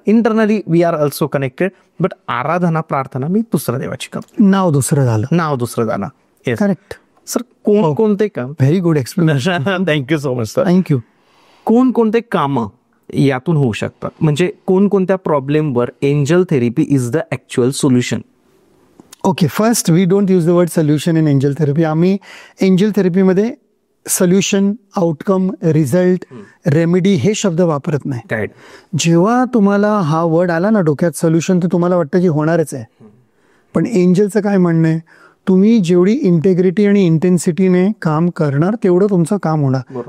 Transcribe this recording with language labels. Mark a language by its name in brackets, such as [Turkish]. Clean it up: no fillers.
[English] internally we are also connected, but [Marathi] आराधना प्रार्थना मी दुसऱ्या देवाची करतो. नाव दुसरं झालं. करेक्ट. सर, कोणते काम? [English] Very good explanation. Thank you so much sir. Thank you. [Marathi] कोणते कामं यातून होऊ शकतात, म्हणजे कोणकोणत्या प्रॉब्लेमवर angel therapy [English] Is the actual solution? Okay, first we don't use the word solution in angel therapy. [Marathi] आम्ही angel थेरपीमध्ये solution, outcome, result, remedy हे शब्द वापरत नाही. जेव्हा तुम्हाला हा वर्ड आला ना डोक्यात सोल्युशन, तर तुम्हाला वाटतं की होणारच आहे. पण एंजलचं काय म्हणणं आहे, तुम्ही जेवढी इंटेग्रिटी आणि इंटेन्सिटीने काम करणार तेवढं तुमचं काम होणार.